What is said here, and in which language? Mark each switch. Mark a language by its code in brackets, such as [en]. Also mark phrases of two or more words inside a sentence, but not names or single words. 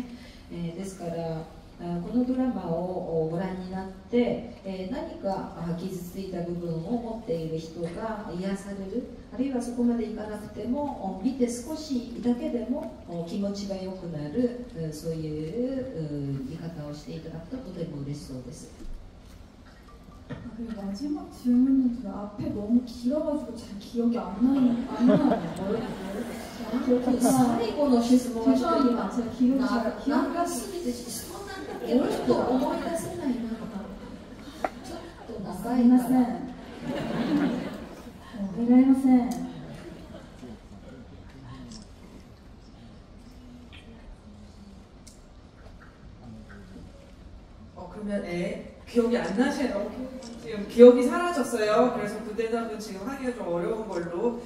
[ja] ですからこのドラマをご覧になって何か傷ついた部分を持っている人が癒される、あるいはそこまでいかなくても見て少しだけでも気持ちが良くなる、そういう見方をしていただくととても嬉しそうです。 [ko] 그리고 마지막 질문은 제가 앞에 너무 길어가지고 잘 기억이 안 나요. [ja] 그 最後の質問はちょっと今 [ko] 제가 기억이 잘 [ja] 長すぎてそうなんだけどちょっと思い出せないな。ちょっと長いから。 이래마센. [ko] 그러면 기억이 안 나시나요? 지금 기억이 사라졌어요. 그래서 그 대답은 지금 하기가 좀 어려운 걸로.